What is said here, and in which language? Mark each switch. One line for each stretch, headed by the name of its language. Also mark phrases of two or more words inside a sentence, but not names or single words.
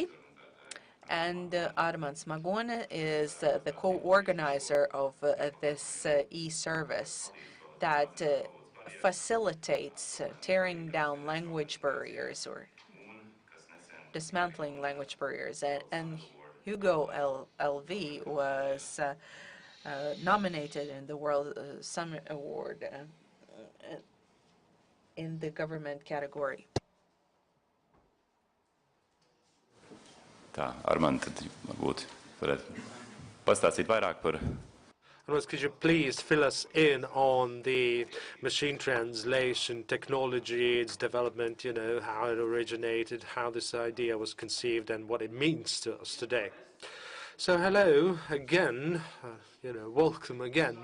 English: And Armands Magone is the co-organizer of this e-service that facilitates tearing down language barriers or dismantling language barriers. And Hugo LV was nominated in the World Summit Award in the government category.
Latvian: Tā, Armand, tad varbūt varētu pastāstīt vairāk par.
English: Could you please fill us in on the machine translation technology, its development, how it originated, how this idea was conceived, and what it means to us today? So hello again, welcome again.